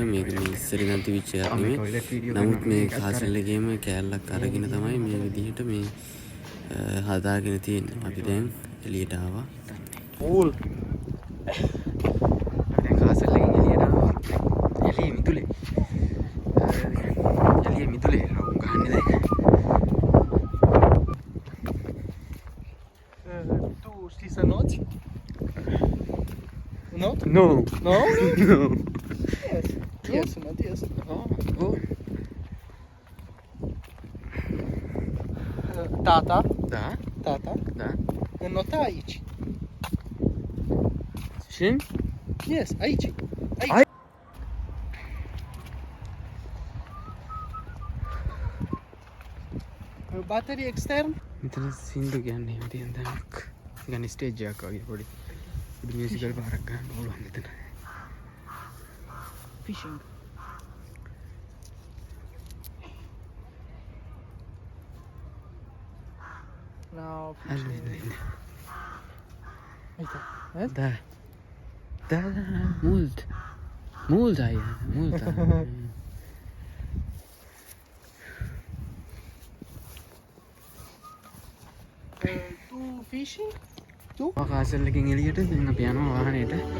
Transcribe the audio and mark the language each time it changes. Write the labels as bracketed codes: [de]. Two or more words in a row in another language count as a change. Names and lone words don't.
[si] මේක මේ ඉස්සර ගන්න තිබිච්ච එකක් නෙමෙයි. නමුත් මේ කාසල් එකේම කෑල්ලක් අරගෙන තමයි මේ විදිහට මේ හදාගෙන තියෙන්නේ. අපි දැන් එළියට ආවා. ඕල් දැන් කාසල් එකෙන් එළියට ආවා. එළියේ මිදුලේ. එළියේ මිදුලේ ගහන්නේ දැන්. [ro] Tu știi să noți? No? No. No? No. [en] Yes, yes. Oh. [ro] Tata? Da? Tata? Da. Înnota aici. Și? Yes, aici. Ai? Baterii extern? [si] මෙතන සින්දු කියන්නේ එහෙම තියෙන තැනක්. يعني ස්ටේජ් එකක් වගේ පොඩි මියුසිකල් පාරක් ගන්න පුළුවන් මෙතන. [en] Fishing. Now fishing. [ro] Uite, vezi? Da. Da, mult. Mult ai, mult ai. Tu fishing? Tu? [si] කාසල් එකෙන් එළියට දැන් අපි යනවා වාහනේට.